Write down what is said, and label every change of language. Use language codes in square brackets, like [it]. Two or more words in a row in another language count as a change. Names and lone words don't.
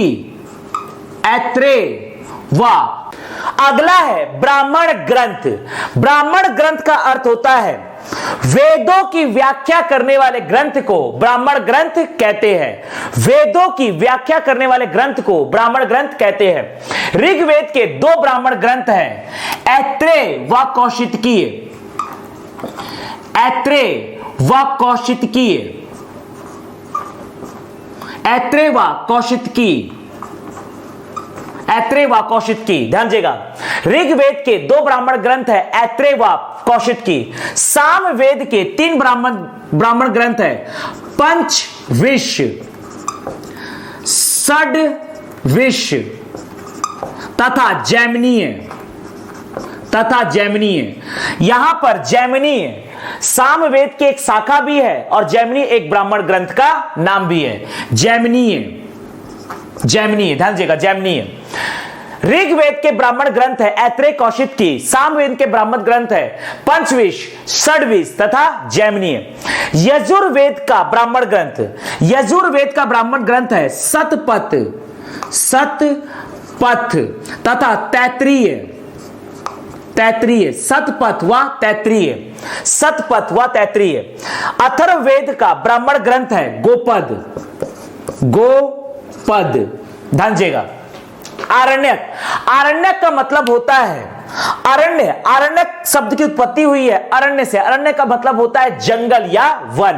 [hi] ऐत्रेय व अगला है ब्राह्मण ग्रंथ। ब्राह्मण ग्रंथ का अर्थ होता है वेदों की व्याख्या करने वाले ग्रंथ को ब्राह्मण ग्रंथ कहते हैं। वेदों की व्याख्या करने वाले ग्रंथ को ब्राह्मण ग्रंथ कहते हैं। ऋग्वेद के 2 ब्राह्मण ग्रंथ हैं, ऐत्रेय व कौशितकीय। ऐत्रेय व कौशितकीय, ऐत्रेय व कौशितकी, ऐत्रेय व कौशितकी। ध्यान दीजिएगा, ऋग्वेद के 2 ब्राह्मण ग्रंथ है, ऐत्रेय व कौशितकी। सामवेद के 3 ब्राह्मण ग्रंथ है, पंचविश, षड्विश तथा जैमिनीय, तथा जैमिनीय। यहां पर जैमिनीय सामवेद की एक शाखा भी है और जैमिनी एक ब्राह्मण ग्रंथ का नाम भी है। जैमिनीय, जैमिनीय, ध्यान दीजिएगा, जैमिनीय। ऋग्वेद के ब्राह्मण ग्रंथ है ऐत्रेय कौशितकी। सामवेद के ब्राह्मण ग्रंथ है पंचविश, षड्विश तथा जैमिनीय। यजुर्वेद का ब्राह्मण ग्रंथ, यजुर्वेद का ब्राह्मण ग्रंथ है शतपथ, शतपथ तथा तैत्रीय, तैत्रीय, शतपथ व तैत्रीय, शतपथ व तैत्रीय। अथर्ववेद का ब्राह्मण ग्रंथ है गोपद, गोपद। ध्यान दीजिएगा, आरण्यक, आरण्यक का मतलब होता है अरण्य। आरण्यक शब्द की उत्पत्ति हुई है अरण्य से। अरण्य का मतलब होता है जंगल या वन।